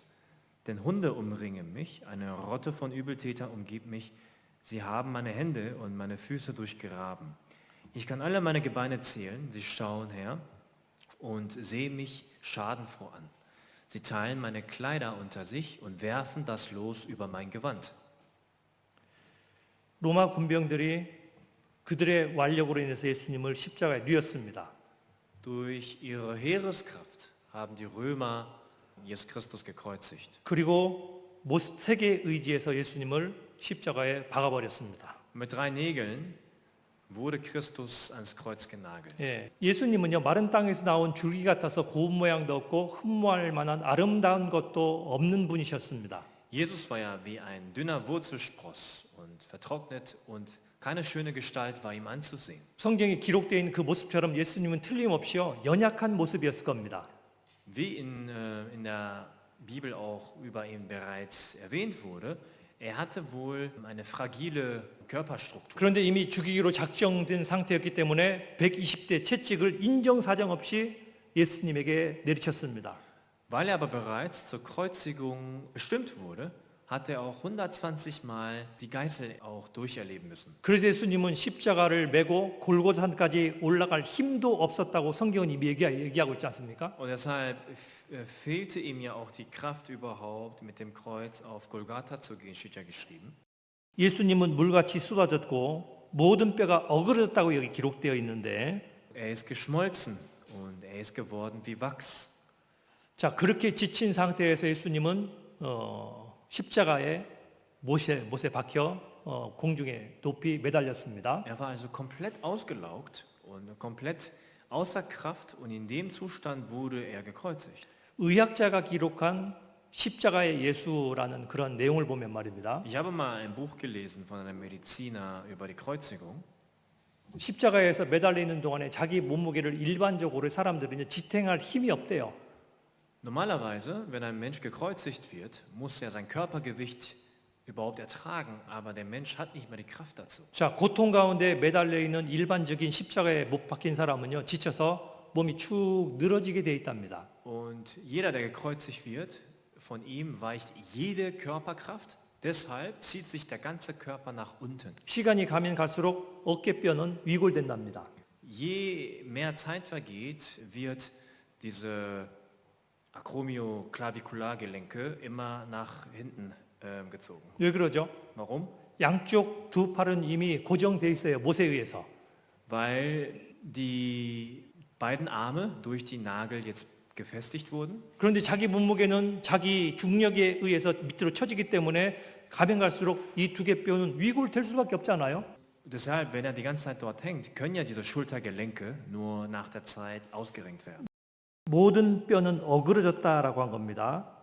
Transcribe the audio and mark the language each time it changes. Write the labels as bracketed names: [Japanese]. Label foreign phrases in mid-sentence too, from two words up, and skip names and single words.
[German] Denn Hunde umringen mich, eine Rotte von Übeltätern umgibt mich. Sie haben meine Hände und meine Füße durchgraben. Ich kann alle meine Gebeine zählen, sie schauen her und sehen mich schadenfroh an. Sie teilen meine Kleider unter sich und werfen das Los über mein Gewand. [Korean] 로마 군병들이 그들의 완력으로 인해서 예수님을 십자가에 뉘었습니다. [German] Durch ihre Heereskraft haben die Römer Jesus Christus gekreuzigt. [Korean] 그리고 세계에 의지해서 예수님을 십자가에 박아버렸습니다. [German] Mit 3 Nägeln wurde Christus ans Kreuz genagelt. [Korean] 예, 예수님은요 마른 땅에서 나온 줄기 같아서 고운 모양도 없고 흠모할 만한 아름다운 것도 없는 분이셨습니다. [German] Jesus war ja wie ein dünner Wurzelspross und vertrocknet und keine schöne Gestalt war ihm anzusehen. [Korean] 성경에 기록되어 있는 그 모습처럼 예수님은 틀림없이요 연약한 모습이었을 겁니다. [German] Wie in der Bibel auch über ihn bereits erwähnt wurde, er hatte wohl eine fragile Körperstruktur. [Korean] 그런데 이미 죽이기로 작정된 상태였기 때문에 120대 채찍을 인정사정 없이 예수님에게 내리쳤습니다. [German] Weil er aber bereits zur Kreuzigung bestimmt wurde, hat er auch 120 Mal die Geißel auch durcherleben müssen. [Korean] 그래서 예수님은 십자가를 메고 골고사산까지 올라갈 힘도 없었다고 성경은 이미 얘기하고 있지 않습니까? [German] Und deshalb fehlte ihm ja auch die Kraft überhaupt, mit dem Kreuz auf Golgatha zu gehen, steht ja geschrieben. [Korean] 예수님은 물같이 쏟아졌고 모든 뼈가 어그러졌다고 여기 기록되어 있는데 [German] Er ist geschmolzen und er ist geworden wie Wachs. [Korean] 자 그렇게 지친 상태에서 예수님은 십자가에 못에 박혀 공중에 높이 매달렸습니다. [German] Er war also komplett ausgelaugt und komplett außer Kraft und in dem Zustand wurde er gekreuzigt. [Korean] 의학자가 기록한 십자가의 예수라는 그런 내용을 보면 말입니다. [German] Ich habe mal ein Buch gelesen von einem Mediziner über die Kreuzigung. [Korean] 십자가에서 매달려 있는 동안에 자기 몸무게를 일반적으로 사람들은 지탱할 힘이 없대요. [German] Normalerweise, wenn ein Mensch gekreuzigt wird, muss er sein Körpergewicht überhaupt ertragen, aber der Mensch hat nicht mehr die Kraft dazu. [Korean] 자, 고통 가운데 매달려 있는 일반적인 십자가에 못 박힌 사람은요, 지쳐서 몸이 축 늘어지게 돼 있답니다. [German] Und jeder, der gekreuzigt wird, von ihm weicht jede Körperkraft. Deshalb zieht sich der ganze Körper nach unten. [Korean] 시간이 가면 갈수록 어깨뼈는 위골된답니다. [German] Je mehr Zeit vergeht, wird diese Acromioclaviculargelenke immer nach hinten gezogen. [Korean] 왜 그러죠? [German] Warum? [Korean] 양쪽 두 팔은 이미 고정돼 있어요. 못에 의해서. [German] Weil die beiden Arme durch die Nagel jetzt gefestigt wurden. [Korean] 그런데 자기 몸무게는 자기 중력에 의해서 밑으로 쳐지기 때문에 가면 갈수록 이 두 개 뼈는 위골될 수밖에 없잖아요. [German] Deshalb, wenn er die ganze Zeit dort hängt, können ja diese Schultergelenke nur nach der Zeit ausgerenkt werden. [Korean] 모든 뼈는 어그러졌다라고 한 겁니다.